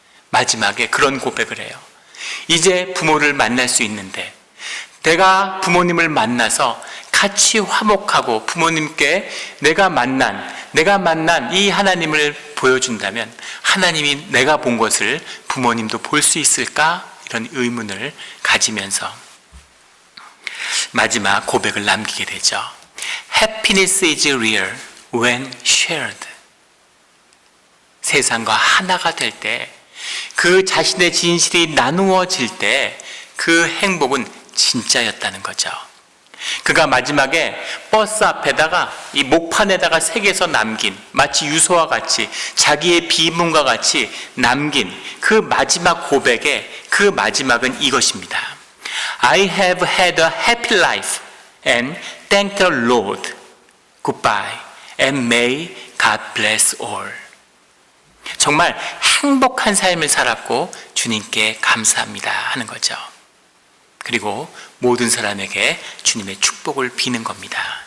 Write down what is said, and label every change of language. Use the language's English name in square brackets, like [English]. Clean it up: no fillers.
[Korean] 마지막에 그런 고백을 해요. 이제 부모를 만날 수 있는데, 내가 부모님을 만나서 같이 화목하고 부모님께 내가 만난 이 하나님을 보여준다면 하나님이 내가 본 것을 부모님도 볼 수 있을까? 이런 의문을 가지면서 마지막 고백을 남기게 되죠. [English] Happiness is real when shared. [Korean] 세상과 하나가 될 때, 그 자신의 진실이 나누어질 때 그 행복은 진짜였다는 거죠. 그가 마지막에 버스 앞에다가 이 목판에다가 새겨서 남긴, 마치 유서와 같이 자기의 비문과 같이 남긴 그 마지막 고백의 그 마지막은 이것입니다. [English] I have had a happy life and thank the Lord. Goodbye and may God bless all. [Korean] 정말 행복한 삶을 살았고 주님께 감사합니다 하는 거죠. 그리고 모든 사람에게 주님의 축복을 비는 겁니다.